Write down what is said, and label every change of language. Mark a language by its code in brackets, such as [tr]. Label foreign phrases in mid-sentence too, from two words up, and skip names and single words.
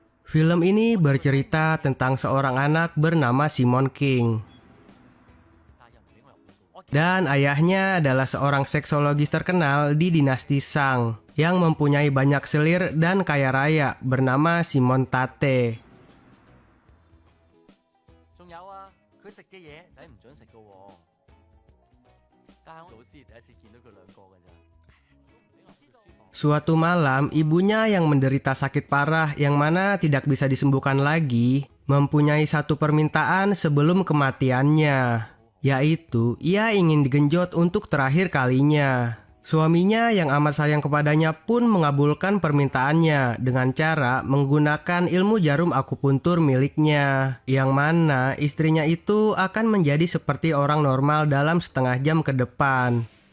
[id] Film ini bercerita tentang seorang anak bernama Simon King. Dan ayahnya adalah seorang seksologis terkenal di dinasti Shang yang mempunyai banyak selir dan kaya raya bernama Simon Tate. [yue] 仲有啊，佢食嘅嘢你唔准食噶喎。家下老師第一次見到佢兩個㗎咋。 [id] Suatu malam, ibunya yang menderita sakit parah yang mana tidak bisa disembuhkan lagi, mempunyai satu permintaan sebelum kematiannya, yaitu ia ingin digenjot untuk terakhir kalinya. Suaminya yang amat sayang kepadanya pun mengabulkan permintaannya dengan cara menggunakan ilmu jarum akupuntur miliknya, yang mana istrinya itu akan menjadi seperti orang normal dalam setengah jam ke depan.